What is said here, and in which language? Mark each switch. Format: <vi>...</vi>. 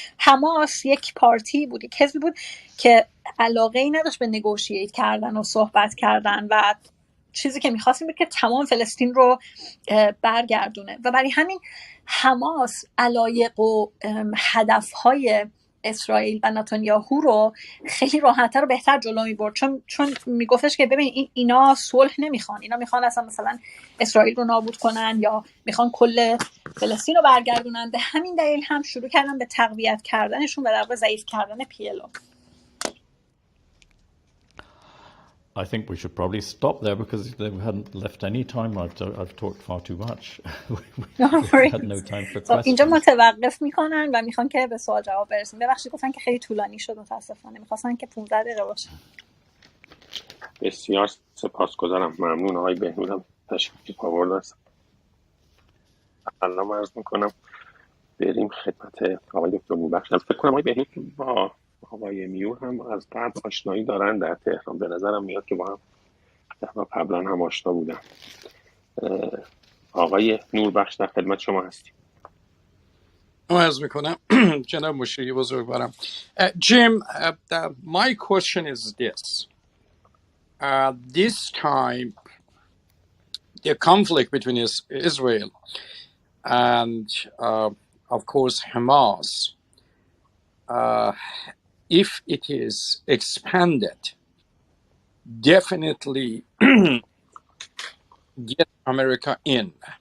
<fa>حماس یک پارتی بود، یک حزبی بود که علاقه ای نداشت به نگوشییت کردن و صحبت کردن و چیزی که می‌خواستیم بود که تمام فلسطین رو برگردونه و برای همین حماس علایق و هدف‌های اسرائیل و نتانیاهو رو خیلی راحت‌تر و بهتر جلو می‌برد، چون میگفتش که ببین اینا صلح نمیخوان، اینا میخوان اصلا مثلا اسرائیل رو نابود کنن یا میخوان کل فلسطین رو برگردونن. به همین دلیل هم شروع کردن به تقویت کردنشون و در واقع ضعیف کردن PLO.</fa> <en>I think we should probably stop there because they hadn't left any time. I've talked far too much. We had no time for questions.</en> <fa>اینجا متوقف میکنن و میخوان که به سوال جواب برسیم. ببخشید گفتن که خیلی طولانی شد، متاسفانه میخواستن که 15 دقیقه باشه. بسیار سپاسگزارم، ممنون. آقای بهنودم تشریف آوردن. سلام عرض میکنم. بریم خدمت آقای دکتر موبخش. فکر کنم آقای بهنود با آقای میور هم از قبل آشنایی دارن در تهران، به نظرم میاد که با هم قبلا هم آشنا بودن. آقای نوربخش در خدمت شما هستیم. عرض میکنم جناب مشیری بزرگوارم.</fa> <en>Jim, my question is this. This time the conflict between Israel and of course Hamas, if it is expanded, definitely get America in.</en>